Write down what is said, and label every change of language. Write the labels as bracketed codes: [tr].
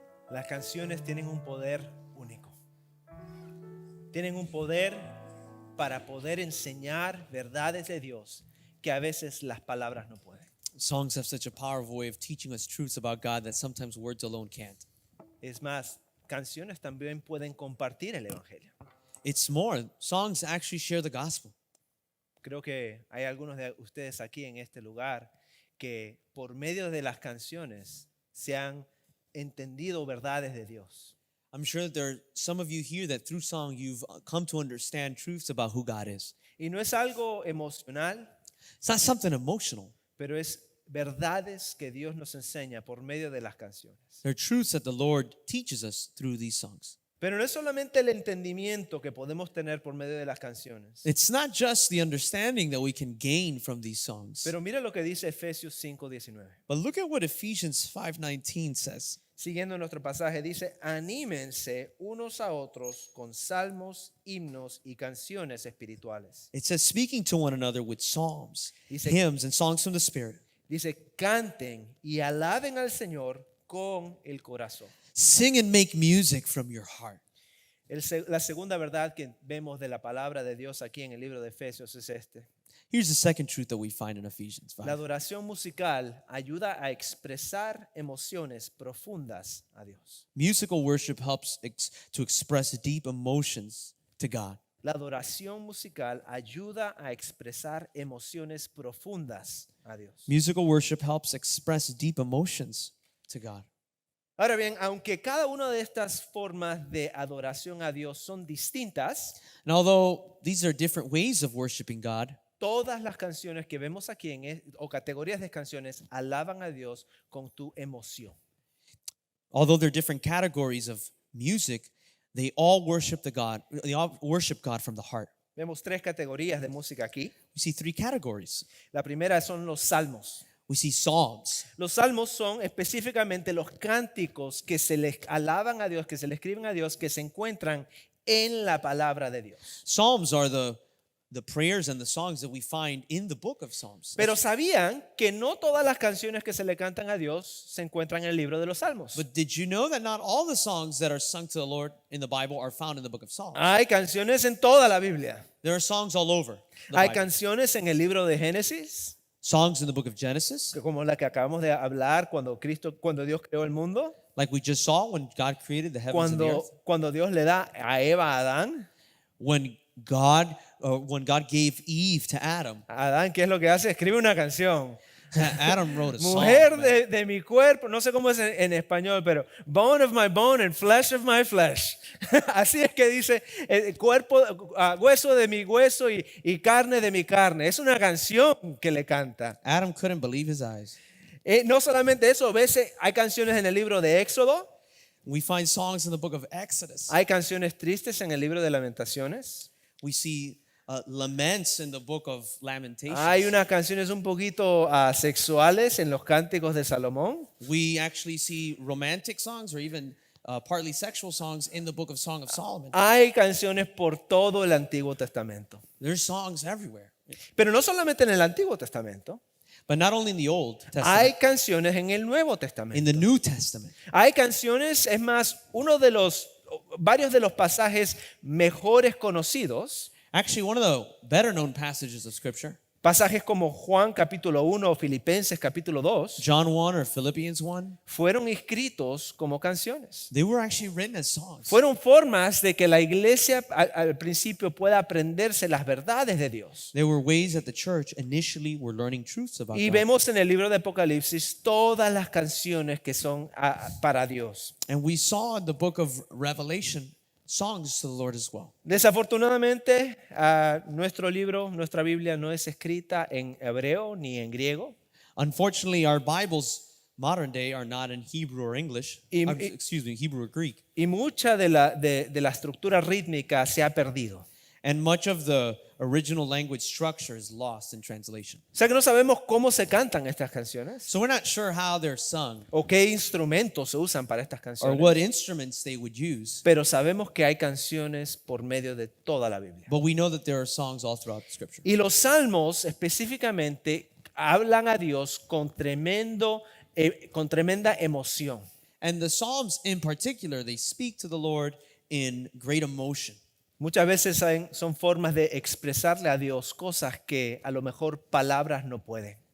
[es] Las canciones tienen un poder único. Tienen un poder para poder enseñar verdades de Dios que a veces las palabras no pueden. [en] Songs have such a powerful way of teaching us truths about God that sometimes words alone can't. [es] Es más, canciones también pueden compartir el evangelio. [en] It's more, songs actually share the gospel. [es] Creo que hay algunos de ustedes aquí en este lugar que por medio de las canciones se han entendido verdades de Dios. [en] I'm sure that there are some of you here that through song you've come to understand truths about who God is. [es] Y no es algo emocional, [en] It's not something emotional. [es] pero es verdades que Dios nos enseña por medio de las canciones. [en] They're truths that the Lord teaches us through these songs. [es] Pero no es solamente el entendimiento que podemos tener por medio de las canciones. [en] It's not just the understanding that we can gain from these songs. [es] Pero mira lo que dice Efesios 5:19. [en] But look at what Ephesians 5:19 says. [es] Siguiendo nuestro pasaje, dice, anímense unos a otros con salmos, himnos y canciones espirituales. [en] It says, speaking to one another with psalms, [es] Dice- [en] hymns, and songs from the Spirit. [es] Dice, canten y alaben al Señor con el corazón. [en] Sing and make music from your heart. [es] La segunda verdad que vemos de la palabra de Dios aquí en el libro de Efesios es este. [en] Here's the second truth that we find in Ephesians [es] La [en] 5. [es] adoración musical ayuda a expresar emociones profundas a Dios. [en] Musical worship helps to express deep emotions to God. [es] La adoración musical ayuda a expresar emociones profundas a Dios. [en] Musical worship helps express deep emotions to God. [es] Ahora bien, aunque cada una de estas formas de adoración a Dios son distintas, [en] And although these are different ways of worshiping God, [es] todas las canciones que vemos aquí o categorías de canciones alaban a Dios con tu emoción. [en] although they're different categories of music, they all worship God from the heart. [es] Vemos tres categorías de música aquí. [en] We see three categories. [es] La primera son los salmos. [en] We see psalms. [es] Los salmos son específicamente los cánticos que se les alaban a Dios, que se le escriben a Dios, que se encuentran en la palabra de Dios. [en] Psalms are the prayers and the songs that we find in the book of Psalms. [es] Pero sabían que no todas las canciones que se le cantan a Dios se encuentran en el libro de los salmos. [en] But did you know that not all the songs that are sung to the Lord in the Bible are found in the book of Psalms? [es] Hay canciones en toda la Biblia. [en] There are songs all over the [es] Hay [en] Bible. [es] canciones en el libro de Génesis, [en] Songs in the book of Genesis, [es] como la que acabamos de hablar cuando Dios creó el mundo, [en] like we just saw when God created the heavens and the earth. [es] cuando Dios le da a Eva a Adán. [en] When God gave Eve to Adam, [es] Adán, ¿qué es lo que hace? Escribe una canción. [en] Adam wrote a song. [es] Mujer [en] man. [es] de mi cuerpo, no sé cómo es en español, pero [en] bone of my bone and flesh of my flesh. [es] Así es que dice, cuerpo, hueso de mi hueso y carne de mi carne. Es una canción que le canta. [en] Adam couldn't believe his eyes. [es] No solamente eso, a veces hay canciones en el libro de Éxodo, [en] We find songs in the book of Exodus. [es] hay canciones tristes en el libro de Lamentaciones. [en] We see laments in the book of Lamentations. [es] Hay unas canciones un poquito sexuales en los cánticos de Salomón. [en] We actually see romantic songs or even partly sexual songs in the book of Song of Solomon. [es] Hay canciones por todo el Antiguo Testamento. [en] There's songs everywhere. [es] Pero no solamente en el Antiguo Testamento. [en] But not only in the Old Testament, [es] Hay canciones en el Nuevo [en] in [es] Testamento. [en] the New Testament. [es] Hay canciones, es más, varios de los pasajes mejores conocidos, [en] Actually, one of the better known passages of Scripture, [es] pasajes como Juan capítulo 1 o Filipenses capítulo 2, [en] John 1 or Philippians 1, [es] fueron escritos como canciones. [en] they were actually written as songs. [es] Fueron formas de que la iglesia al principio pueda aprenderse las verdades de Dios. [en] There were ways that the church initially were learning truths about [es] Y [en] God. [es] vemos en el libro de Apocalipsis todas las canciones que son para Dios. [en] And we saw in the book of Revelation songs to the Lord as well. [es] Desafortunadamente, nuestro libro, nuestra Biblia no es escrita en hebreo ni en griego. [en] Unfortunately, our Bibles modern day are not in Hebrew or English. [es] Y- [en] Hebrew or Greek. [es] Y mucha de la estructura rítmica se ha perdido. [en] And much of the original language structure is lost in translation. [es] O sea que no sabemos cómo se cantan estas canciones [en] So we're not sure how they're sung [es] o qué instrumentos se usan para estas [en] or [es] canciones. [en] what instruments they would use. [es] Pero sabemos que hay canciones por medio de toda la Biblia. [en] But we know that there are songs all throughout the scripture. [es] Y los salmos específicamente hablan a Dios con tremenda emoción. [en] And the Psalms in particular, they speak to the Lord in great emotion. [es] Muchas veces son formas de expresarle a Dios cosas que a lo mejor palabras no pueden.